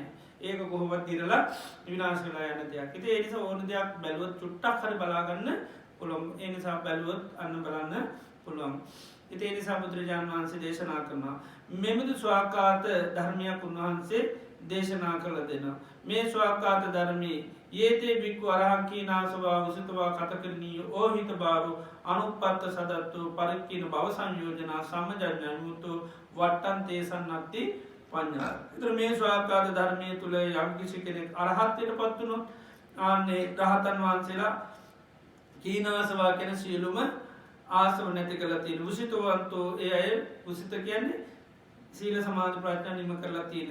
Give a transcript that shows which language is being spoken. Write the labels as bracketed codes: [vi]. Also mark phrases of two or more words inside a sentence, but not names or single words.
[si] ඒක කොහොමද දිරලා විනාශ වෙලා යන දෙයක්. ඉතින් ඒ නිසා ඕන දෙයක් බැලුවොත් චුට්ටක් හරි බලා ගන්න පුළුවන්. ඒ නිසා බැලුවොත් අන්න බලන්න පුළුවන්. ඉතින් ඒ නිසා බුදුරජාණන් වහන්සේ දේශනා කරනවා මෙමුදු ස්වාක්ඛාත ධර්මයක් උන්වහන්සේ දේශනා කළ දෙනවා. මේ ස්වාක්ඛාත ධර්මයේ [pi] යේතේ බික්ඛු අරහං කීනාසවා විසුතවා කතකරණීය ඕහිත බාරු අනුප්පත්ත සදත්තු පරික්ඛින භව සංයෝජනා සම්මජඤ්ඤමුතු වට්ටං තේසන්නත්ති පඤ්ඤා. [si] ඒතර මේ ස්වාක්ඛාත ධර්මයේ තුල යම් කිසි කෙනෙක් අරහත්ත්වයටපත් වුණොත් ආන්නේ රහතන් වහන්සේලා කීනාසවා කියන සියලුම ආසව නැති කළා තියෙන උසිතවන්තෝ ඒ අය උසිත කියන්නේ සීල සමාධි ප්‍රඥා නිම කරලා තියෙන.